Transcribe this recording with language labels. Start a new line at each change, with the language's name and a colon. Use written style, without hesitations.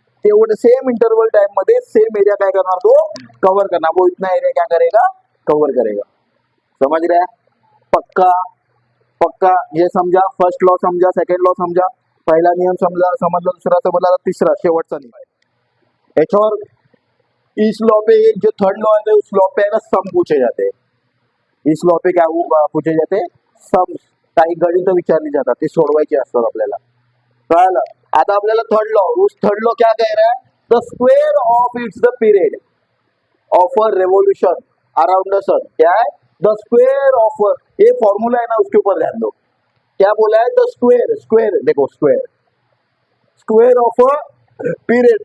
Marathi: तेवढं same interval time मध्ये same area काय करणार, तो कव्हर करणार.
Hindi: वो इतना एरिया क्या करेगा, कव्हर करेगा. समझ रहे हैं? पक्का पक्का. ये समझा, फर्स्ट लॉ समझा, सेकंड लॉ समझा, पहिला नियम समझा, समजला, दूसरा समजला, तीसरा
Marathi: शेवटचा नियम आहे.
Hindi: याच्यावर इस लॉ पे एक जो थर्ड लॉ है उस लॉ पे है ना सम पूछे जाते हैं. इस लॉ पे क्या पूछे जाते, सम.
Marathi: काही गणित विचारली जातात, ते सोडवायचे असतात आपल्याला. कळलं? आता आपल्याला
English: third law,
Hindi: उस थर्ड लॉ क्या कह रहा है,
English: The square of it's the period of a revolution around the sun.
Hindi: क्या है, द स्क्वेयर ऑफ, ये फॉर्मूला है ना, उसके ऊपर ध्यान दो. क्या बोला है, द स्क्वेयर, स्क्वेयर देखो, square square of a period.